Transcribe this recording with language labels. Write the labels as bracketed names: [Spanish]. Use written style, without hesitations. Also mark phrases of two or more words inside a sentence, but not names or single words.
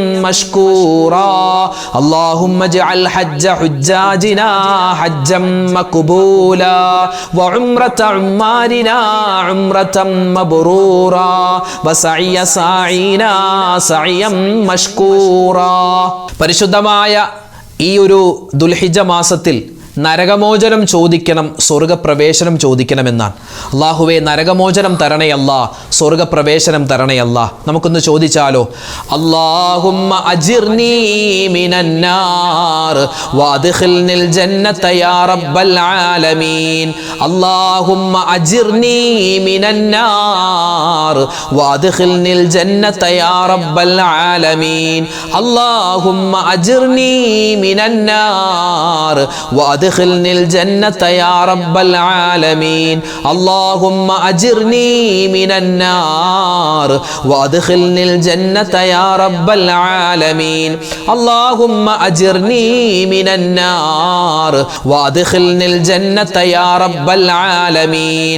[Arabic] مشكورا اللهم اجعل حج حجاجنا حجا مقبولا وعمرة عمارنا عمرة مبرورا وسعي ساعينا سعيا مشكورا [Malayalam] പരിശുദ്ധമായ ഈ ഒരു ദുൽഹിജ്ജ മാസത്തിൽ നരകമോചനം ചോദിക്കണം, സ്വർഗപ്രവേശനം ചോദിക്കണമെന്നാണ്. അല്ലാഹുവേ നരകമോചനം തരണയല്ല, സ്വർഗപ്രവേശനം തരണയല്ല. നമുക്കൊന്ന് ചോദിച്ചാലോ? [Arabic] اللهم أجرني من النار وأدخلني الجنة يا رب العالمين. اللهم أجرني من النار وأدخلني الجنة يا رب العالمين. اللهم أجرني من النار وادخلني الجنة يا رب العالمين. اللهم أجرني من النار وادخلني الجنة يا رب العالمين. اللهم أجرني من النار وادخلني الجنة يا رب العالمين.